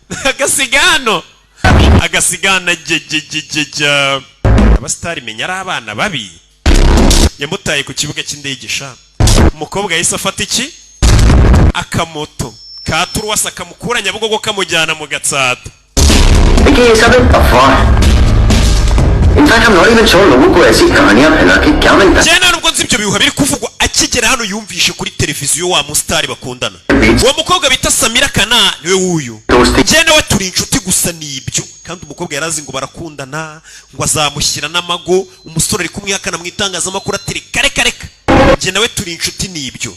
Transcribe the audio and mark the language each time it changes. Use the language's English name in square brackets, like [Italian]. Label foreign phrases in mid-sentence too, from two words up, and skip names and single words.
[Kinyarwanda] Agasigana jejejeja. Abastari menya ari abana babi. Yamutaye ku kibuga cy'indege sha. Umukobwa yahise afata iki? Akamoto katuruwasa kamukura Nyabugogo kamujyana mu Gatsata. [Hindi] देखिए सब एक अफवाह है। इनफैक्ट हम [English] not even sure [Hindi] लोगों को ऐसी कहानियां फैला के क्या मिलता है। [Kinyarwanda] Jena nubwo nzi ibyo bihuha biri kuvugwa akigera hano yumvishe kuri televiziyo wa mustari bakundana. Uwo mukobwa bita Samira Kana niwe wuyu. Jena we turi inshuti gusa nibyo. Kandi umukobwa yarazi ngo barakundana ngo azamushyira n'amago. Umusore ari kumwihakana mu itangazamakuru ati kareka. Jena we turi inshuti nibyo.